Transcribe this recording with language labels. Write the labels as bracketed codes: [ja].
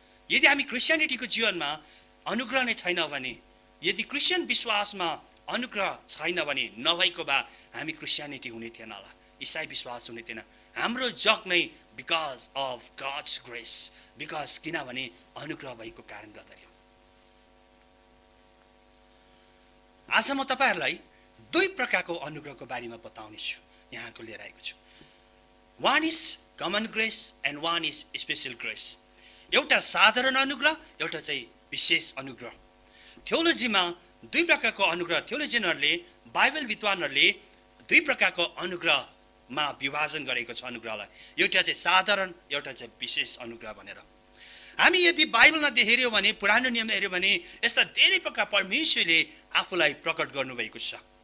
[ne] यदि हामी क्रिस्चियनिटीको जीवनमा अनुग्रह नै छैन भने, यदि क्रिस्चियन विश्वासमा अनुग्रह छैन भने, नभएको भए हामी क्रिस्चियनिटी हुने थिएन होला, इसाई विश्वास हुने थिएन। हाम्रो जग नै [en] because of God's grace, because [ne] किनभने अनुग्रह भएको कारण गर्दा हो। आज म तपाईहरूलाई दुई प्रकारको अनुग्रहको बारेमा बताउने छु, यहाँको लिएर आएको छु। [en] One is common grace and one is special grace. [ne] एउटा साधारण अनुग्रह, एउटा चाहिँ विशेष अनुग्रह। थियोलोजीमा दुई प्रकारको अनुग्रह, थियोलोजियनहरूले, बाइबल विद्वानहरूले दुई प्रकारको अनुग्रहमा विभाजन गरेको छ अनुग्रहलाई। एउटा चाहिँ साधारण, एउटा चाहिँ विशेष अनुग्रह भनेर। हामी यदि बाइबलमा हेऱ्यौँ भने, पुरानो नियममा हेऱ्यौँ भने यस्ता धेरै प्रकार परमेश्वरले आफूलाई प्रकट गर्नुभएको छ।